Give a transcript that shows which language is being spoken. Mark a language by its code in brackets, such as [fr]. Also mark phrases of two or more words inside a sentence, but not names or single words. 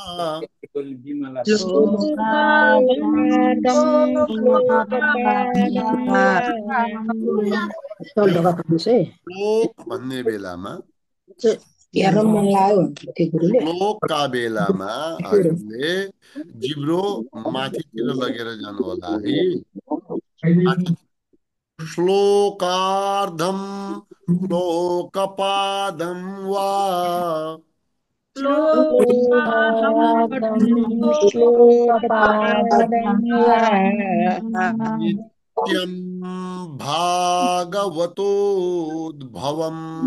[ne] श्लोक भन्ने बेलामा, श्लोकका बेलामा हजुरले जिब्रो माथितिर लगेर जानु होला है। [sa] श्लोकार्धम श्लोकपादं वा नित्यं भागवतोद्भवम्।